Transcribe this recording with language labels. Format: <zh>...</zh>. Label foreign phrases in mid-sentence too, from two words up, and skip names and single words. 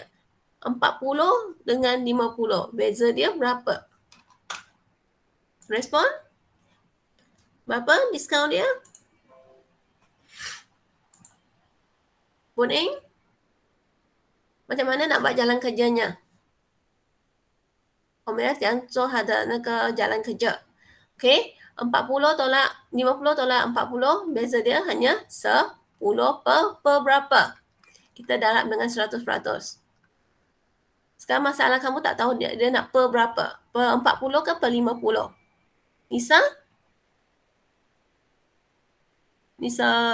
<ms>40 dengan 50. Beza dia berapa? Respon? Berapa diskaun dia? Puning? Macam mana nak buat jalan kerjanya?</ms> <zh>我们要怎样做它的那个</zh> <ms>jalan kerja? Okey, 40 tolak 50 tolak 40, beza dia hanya 10 per berapa? Kita darab dengan 100%. Sekarang masalah kamu tak tahu dia nak per berapa? Per 40 ke per 50? Nisa? Nisa?</ms>